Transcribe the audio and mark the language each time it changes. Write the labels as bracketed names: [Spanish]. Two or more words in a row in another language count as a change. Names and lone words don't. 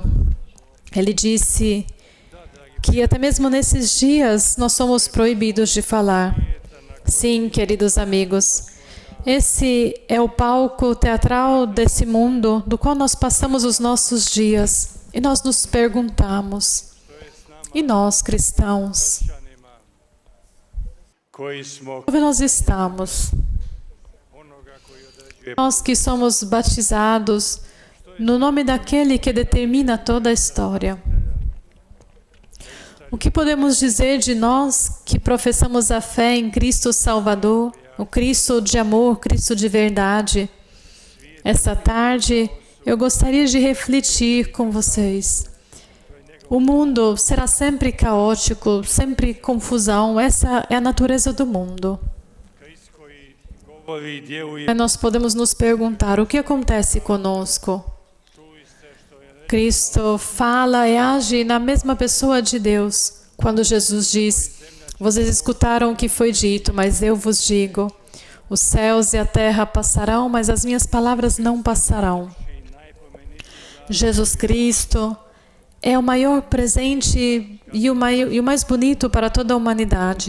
[Portuguese] Ele disse que até mesmo nesses dias nós somos proibidos de falar. Sim, queridos amigos, esse é o palco teatral desse mundo do qual nós passamos os nossos dias. E nós nos perguntamos, e nós cristãos, [Croatian] koji smo [Portuguese] onde nós estamos? [Croatian] onoga koji određuje [Portuguese] Nós que somos batizados no nome daquele que determina toda a história. O que podemos dizer de nós que professamos a fé em Cristo Salvador, o Cristo de amor, Cristo de verdade? Essa tarde eu gostaria de refletir com vocês. O mundo será sempre caótico, sempre confusão. Essa é a natureza do mundo. [Croatian] Krist koji govori i djeluje. [Portuguese] Mas nós podemos nos perguntar, o que acontece conosco? [Croatian] Čuli ste što je rekao [Portuguese] Cristo fala e age na mesma pessoa de Deus. Quando Jesus diz, vocês escutaram o que foi dito, mas eu vos digo, os céus e a terra passarão, mas as minhas palavras não passarão. [Croatian] i najpomenitiji [Portuguese] Jesus Cristo é o maior presente e o mais bonito para toda a humanidade.